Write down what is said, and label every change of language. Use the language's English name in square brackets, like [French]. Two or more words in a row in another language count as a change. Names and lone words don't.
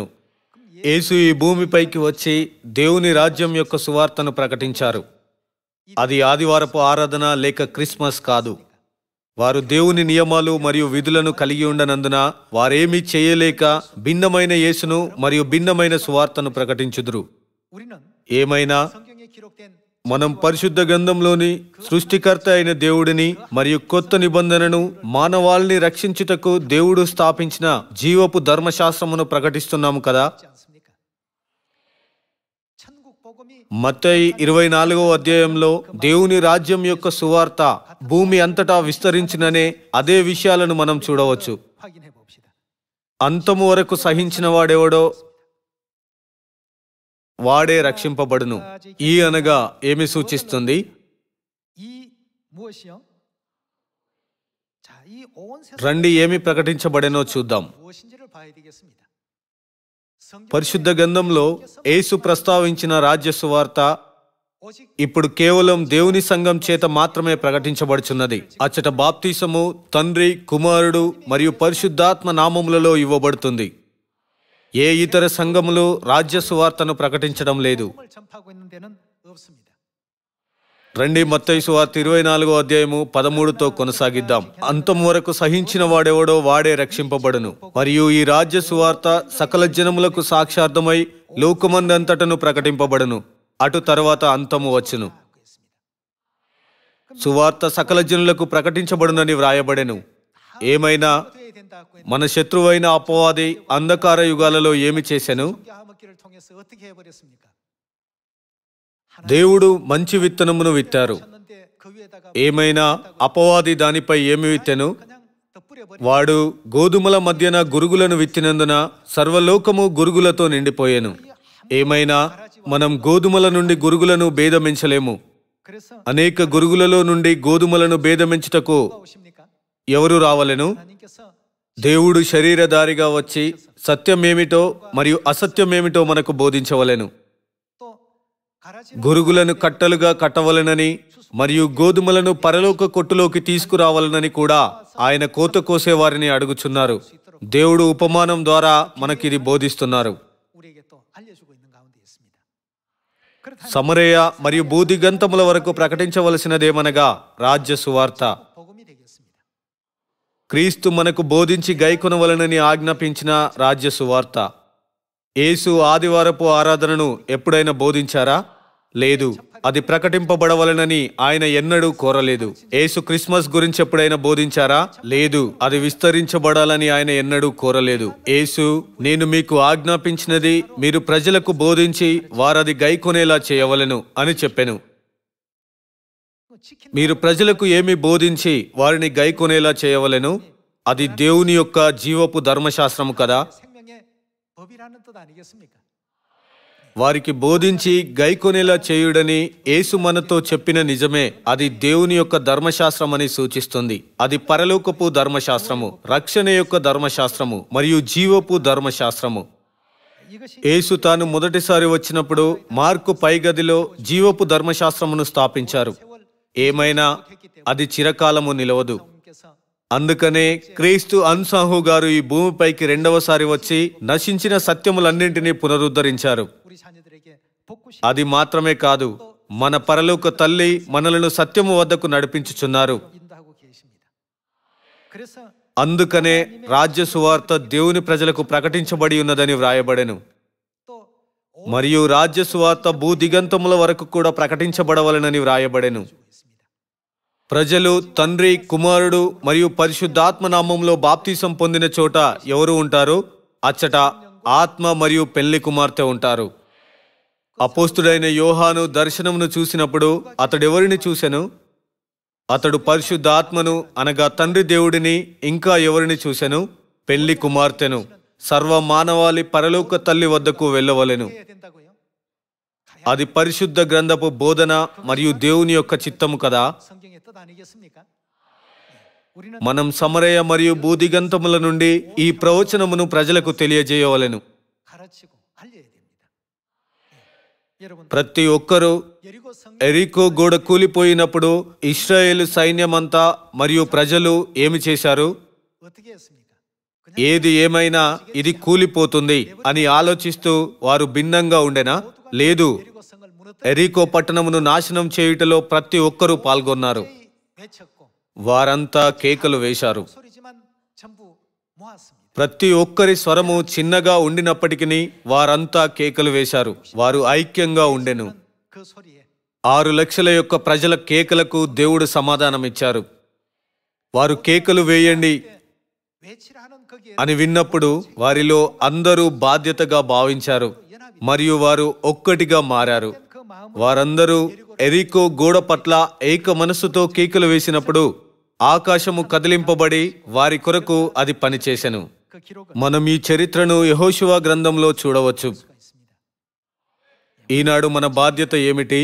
[Telugu] యేసు ఈ భూమిపైకి వచ్చి దేవుని రాజ్యం యొక్క సువార్తను ప్రకటించారు. అది ఆదివారపు ఆరాధన లేక క్రిస్మస్ కాదు. వారు దేవుని నియమాలు మరియు విధులను కలిగి ఉండనందున వారేమీ చేయలేక భిన్నమైన యేసును మరియు భిన్నమైన సువార్తను ప్రకటించుదురు. [Korean] 우리는 [Telugu] ఏమైనా [Korean] 성경에 기록된 [Telugu] మనం పరిశుద్ధ గ్రంథంలోని సృష్టికర్త అయిన దేవుడిని మరియు కొత్త నిబంధనను మానవాళిని రక్షించుటకు దేవుడు స్థాపించిన జీవపు ధర్మశాస్త్రమును ప్రకటిస్తున్నాము కదా. [Korean] 있지 않습니까? 천국 복음이 [Telugu] మత్తయి 24వ అధ్యాయంలో దేవుని రాజ్యం యొక్క సువార్త భూమి అంతటా విస్తరించిననే అదే విషయాలను మనం చూడవచ్చు. [Korean] 확인해 봅시다. [Telugu] అంతము వరకు సహించిన వాడెవడో వాడే రక్షింపబడును. ఈ అనగా ఏమి సూచిస్తుంది? [Korean] 이 무엇이요? 자, 이 온 세상 [Telugu] రండి ఏమి ప్రకటించబడెనో చూద్దాం. [Korean] 무엇인지를 봐야 되겠습니다. 성경에 [Telugu] పరిశుద్ధ గ్రంథంలో యేసు ప్రస్తావించిన రాజ్య సువార్త [Korean] 오직 [Telugu] ఇప్పుడు కేవలం దేవుని సంఘం చేత మాత్రమే ప్రకటించబడుచున్నది. అచ్చట బాప్తిసము తండ్రి, కుమారుడు మరియు పరిశుద్ధాత్మ నామములలో ఇవ్వబడుతుంది. ఏ ఇతర సంఘములు రాజ్య సువార్తను ప్రకటించడం లేదు. [Korean] 복음을 전파하고 있는 데는 없습니다. [Telugu] రండి మత్తయి సువార్త 24వ అధ్యాయము 13తో కొనసాగిద్దాం. అంతం వరకు సహించిన వాడెవడో వాడే రక్షింపబడును. మరియు ఈ రాజ్య సువార్త సకల జనములకు సాక్షార్థమై లోకమందంతటను ప్రకటింపబడును. అటు తర్వాత అంతము వచ్చును. [Korean] 하고 있습니다. [Telugu] సువార్త సకల జనులకు ప్రకటించబడునని వ్రాయబడెను. ఏమైనా [Korean] 돼야 된다고 했는데 [Telugu] మన శత్రువైన అపవాది అంధకార యుగాలలో ఏమి చేసెను? [Korean] 성경하먹기를 통해서 어떻게 해버렸습니까? [Telugu] దేవుడు మంచి విత్తనమును విత్తారు. [Korean] 쳤는데 그 위에다가 [Telugu] ఏమైనా అపవాది దానిపై ఏమి విత్తెను? [Korean] 그냥 덧뿌려버리. [Telugu] వాడు గోధుమల మధ్యన గురుగులను విత్తినందున సర్వలోకము గురుగులతో నిండిపోయెను. ఏమైనా మనం గోధుమల నుండి గురుగులను భేదమించలేము. [Korean] 그래서 [Telugu] అనేక గురుగులలో నుండి గోధుమలను భేదమించుటకు [Korean] 누가 오십니까? [Telugu] ఎవరు రావలెను? [Korean] 하나님께서 [Telugu] దేవుడు శరీరధారిగా వచ్చి సత్యమేమిటో మరియు అసత్యమేమిటో మనకు బోధించవలెను. [Korean] 또 가라지 [Telugu] గురుగులను కట్టలుగా కట్టవలెనని మరియు గోధుమలను పరలోక కొట్టులోకి తీసుకురావాలనని కూడా ఆయన కోత కోసే వారిని అడుగుచున్నారు. దేవుడు ఉపమానం ద్వారా మనకిది బోధిస్తున్నారు. [Korean] 우리에게 또 알려주고 있는 가운데 있습니다. 그렇다면 [Telugu] సమరయ మరియు భూదిగంతముల వరకు ప్రకటించవలసినదేమనగా రాజ్య సువార్త. [Korean] 복음이 되겠습니다. [Telugu] క్రీస్తు మనకు బోధించి గైకొనవలనని ఆజ్ఞాపించిన రాజ్య సువార్త. యేసు ఆదివారపు ఆరాధనను ఎప్పుడైనా బోధించారా? లేదు. అది ప్రకటింపబడవలనని ఆయన ఎన్నడూ కోరలేదు. యేసు క్రిస్మస్ గురించి ఎప్పుడైనా బోధించారా? లేదు. అది విస్తరించబడాలని ఆయన ఎన్నడూ కోరలేదు. యేసు, నేను మీకు ఆజ్ఞాపించినది మీరు ప్రజలకు బోధించి వారది గైకొనేలా చేయవలెను అని చెప్పెను. [Korean] 지킨 [Telugu] మీరు ప్రజలకు ఏమి బోధించి వారిని గైకొనేలా చేయవలెను? అది దేవుని యొక్క జీవపు ధర్మశాస్త్రము కదా. [Korean] 생명의 법이라는 뜻 아니겠습니까? [Telugu] వారికి బోధించి గైకొనేలా చేయుడని యేసు మనతో చెప్పిన నిజమే. అది దేవుని యొక్క ధర్మశాస్త్రం అని సూచిస్తుంది. అది పరలోకపు ధర్మశాస్త్రము, రక్షణ యొక్క ధర్మశాస్త్రము మరియు జీవపు ధర్మశాస్త్రము. [Korean] 이것이 [Telugu] యేసు తాను మొదటిసారి వచ్చినప్పుడు మార్కు పైగదిలో జీవపు ధర్మశాస్త్రమును స్థాపించారు. ఏమైనా అది చిరకాలము నిలవదు. [Korean] 성께서 [Telugu] అందుకనే క్రీస్తు అన్సాహు గారు ఈ భూమిపైకి రెండవసారి వచ్చి నశించిన సత్యములన్నింటినీ పునరుద్ధరించారు. [Korean] 우리 자녀들에게 복구시 [Telugu] అది మాత్రమే కాదు, మన పరలోక తల్లి మనలను సత్యము వద్దకు నడిపించుచున్నారు. [Korean] 인도하고 계십니다. 그래서 [Telugu] అందుకనే రాజ్య సువార్త దేవుని ప్రజలకు ప్రకటించబడి ఉన్నదని వ్రాయబడెను. [Korean] 또 [Telugu] మరియు రాజ్య సువార్త భూదిగంతముల వరకు కూడా ప్రకటించబడవలనని వ్రాయబడెను. [Korean] 있습니다. [Telugu] ప్రజలు తండ్రి, కుమారుడు మరియు పరిశుద్ధాత్మ నామంలో బాప్తీసం పొందిన చోట ఎవరు ఉంటారు? అచ్చట ఆత్మ మరియు పెళ్లి కుమార్తె ఉంటారు. అపోస్తుడైన యోహాను దర్శనమును చూసినప్పుడు అతడెవరిని చూసెను? అతడు పరిశుద్ధాత్మను అనగా తండ్రి దేవుడిని, ఇంకా ఎవరిని చూసెను? పెళ్లి కుమార్తెను. సర్వ మానవాళి పరలోక తల్లి వద్దకు వెళ్ళవలెను. [Korean] 해야 된다고요? [Telugu] అది పరిశుద్ధ గ్రంథపు బోధన మరియు దేవుని యొక్క చిత్తము కదా. [Korean] 성경의 뜻 아니겠습니까? 우리는 [Telugu] మనం సమరయ మరియు భూదిగంతముల నుండి ఈ ప్రవచనమును ప్రజలకు తెలియజేయవలెను. [Korean] 가르치고 알려야 됩니다. 여러분 [Telugu] ప్రతి ఒక్కరూ [Korean] 여리고 성 [Telugu] ఎరికో గోడ కూలిపోయినప్పుడు ఇశ్రాయేలు సైన్యమంతా మరియు ప్రజలు ఏమి చేశారు? [Korean] 어떻게 했습니까? 그냥 [Telugu] ఏది ఏమైనా ఇది కూలిపోతుంది అని ఆలోచిస్తూ వారు భిన్నంగా ఉండెనా? లేదు. [Korean] 여리고 성을 무너뜨려 [Telugu] ఎరికో పట్టణమును నాశనం చేయుటలో ప్రతి ఒక్కరూ పాల్గొన్నారు. [Korean] 외쳤고 [Telugu] వారంతా కేకలు వేశారు. [Korean] 소리지만 전부 모았습니다. [Telugu] ప్రతి ఒక్కరి స్వరము చిన్నగా ఉండినప్పటికీ వారంతా కేకలు వేశారు. వారు ఐక్యంగా ఉండెను. [Korean] 그 소리에 [Telugu] 6 లక్షల యొక్క ప్రజల కేకలకు దేవుడు సమాధానం ఇచ్చారు. వారు కేకలు వేయండి [Korean] 외치라 하는 거기에 [Telugu] అని విన్నప్పుడు వారిలో అందరూ బాధ్యతగా భావించారు మరియు వారు ఒక్కటిగా మారారు. [Korean] 그 마음을 [Telugu] వారందరూ ఎరికో గోడ పట్ల ఏక మనస్సుతో కేకలు వేసినప్పుడు ఆకాశము కదిలింపబడి వారి కొరకు అది పనిచేసెను. [Korean] 그 기록을 [Telugu] మనం ఈ చరిత్రను యెహోషువ గ్రంథంలో చూడవచ్చు. [Korean] 수가 있습니다. [Telugu] ఈనాడు మన బాధ్యత ఏమిటి?